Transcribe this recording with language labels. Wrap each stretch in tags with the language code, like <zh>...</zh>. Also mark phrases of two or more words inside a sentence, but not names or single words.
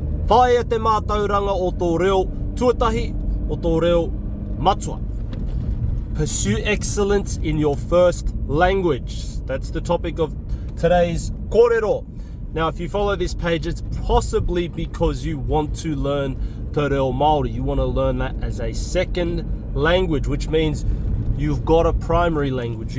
<mi>Whae te mātauranga o tō reo tuatahi, o tō reo matua.</mi> <en>Pursue excellence in your first language. That's the topic of today's kōrero. Now, if you follow this page, it's possibly because you want to learn Te Reo Māori. You want to learn that as a second language, which means you've got a primary language.</en>